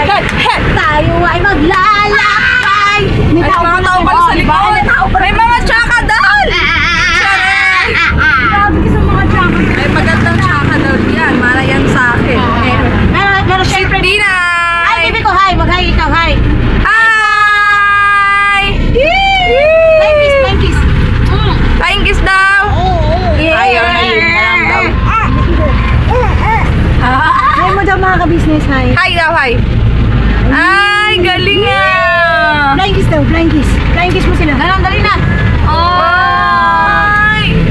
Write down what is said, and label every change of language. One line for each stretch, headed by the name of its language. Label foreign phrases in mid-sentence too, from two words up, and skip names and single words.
Filipino: Tayo ay maglalakbay. Ay, mga tao pala sa likod. May mga tsaka doon! Grabe ka sa mga tsaka. Ay, magandang tsaka doon yan. Mara yan sa akin. Pero syempre, Dinay! ay, bibi ko, hi. Mag-hi ikaw, hi. Hi!
English: Flying kiss. Flying kiss
Filipino: daw! Ayun, ayun daw. Hi mo daw mga ka-business, hi. Hi daw, hi! Ay, galing ah!
English: Flying kiss daw, flying kiss. Flying kiss
Filipino: mo sila. Dali na. Ay!